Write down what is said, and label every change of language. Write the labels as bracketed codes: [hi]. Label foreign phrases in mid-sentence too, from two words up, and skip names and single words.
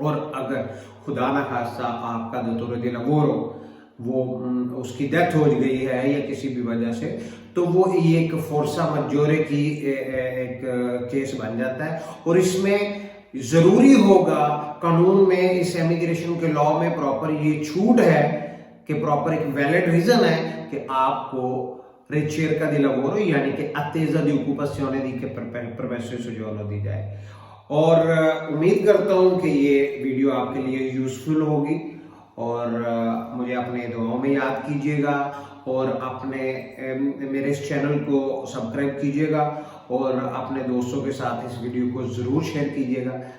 [hi] और अगर खुदा न खास्ता आपका [it] datore di lavoro [hi] वो उसकी डेथ हो गई है या किसी भी वजह से, तो वो ये एक [it] forza maggiore [hi] की एक केस बन जाता है। और इसमें जरूरी होगा, कानून में इस इमिग्रेशन के लॉ में प्रॉपर ये छूट है कि प्रॉपर एक [en] valid reason [hi] है कि आपको [it] ricerca di lavoro [hi] यानी कि [it] attesa di occupazione di che permesso soggiorno [hi] दी जाए। और उम्मीद करता हूँ कि ये वीडियो आपके लिए यूजफुल होगी और मुझे अपने दुआओं में याद कीजिएगा और अपने मेरे इस चैनल को सब्सक्राइब कीजिएगा और अपने दोस्तों के साथ इस वीडियो को ज़रूर शेयर कीजिएगा।